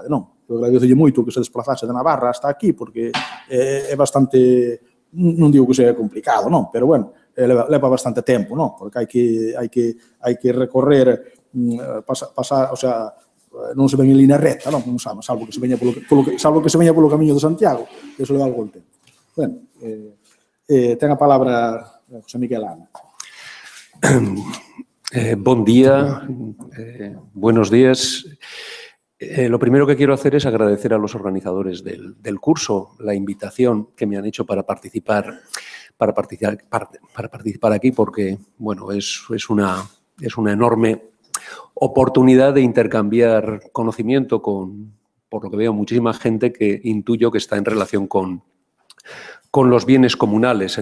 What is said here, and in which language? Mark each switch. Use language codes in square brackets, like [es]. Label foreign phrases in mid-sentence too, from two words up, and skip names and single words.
[gl] Eu agradezolle moito que se desplazase de Navarra [es] hasta aquí, [gl] porque é bastante, non digo que sea complicado, pero bueno, leva bastante tempo, porque hai que recorrer, pasar, [es] o sea, [gl] non se ven en línea recta, salvo que se veña polo camiño de Santiago, eso leva algo de tempo. Bueno, ten a palabra José Miguel Ana. [es] Buen día, buenos días. Lo primero que quiero hacer es agradecer a los organizadores del curso la invitación que me han hecho para participar aquí, porque bueno, es una enorme oportunidad de intercambiar conocimiento con, por lo que veo, muchísima gente que intuyo que está en relación con los bienes comunales.